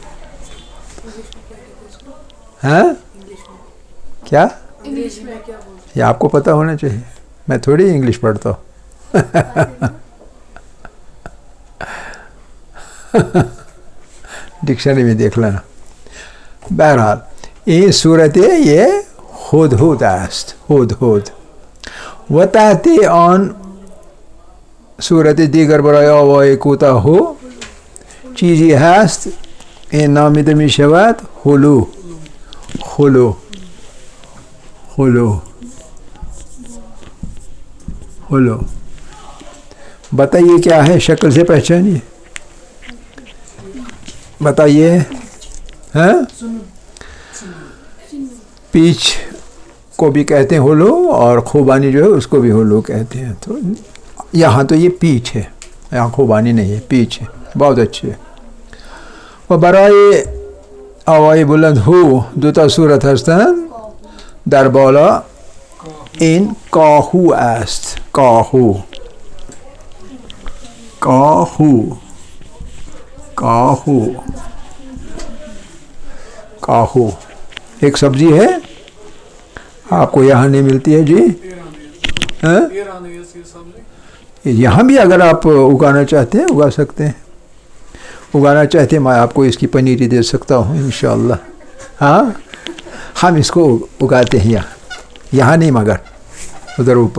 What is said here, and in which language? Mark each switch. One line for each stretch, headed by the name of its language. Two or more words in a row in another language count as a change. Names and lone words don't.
Urdu: ہاں کیا یہ آپ کو پتہ ہونا چاہیے. میں تھوڑی انگلش پڑھتا ہوں. ڈکشنری میں دیکھ لینا.
Persian: بہرحال این صورت یہ ہدہد است. ہدہد و تحت آن صورت دیگر برای آوای کوتاه چیزی هست این نامیده می شود هلو. هلو هلو ہلو.
Urdu: بتائیے کیا ہے؟ شکل سے پہچانیے، بتائیے. ہاں، پیچ کو بھی کہتے ہیں ہلو، اور خوبانی جو ہے اس کو بھی ہلو کہتے ہیں. تو یہاں تو یہ پیچ ہے، یہاں خوبانی نہیں ہے، پیچ ہے. بہت اچھے.
Persian: و برای آوای بلند هو دو تا صورت هستند. در بالا این کاهو است. کاهو کاهو کاهو کاهو
Urdu: ایک سبزی ہے، آپ کو یہاں نہیں ملتی ہے. جی ہاں، یہاں بھی اگر آپ اگانا چاہتے ہیں اگا سکتے ہیں. اگانا چاہتے ہیں میں آپ کو اس کی پنیری دے سکتا ہوں انشاءاللہ. ہاں، ہم اس کو اگاتے ہیں یہاں نہیں، مگر ادھر اوپر.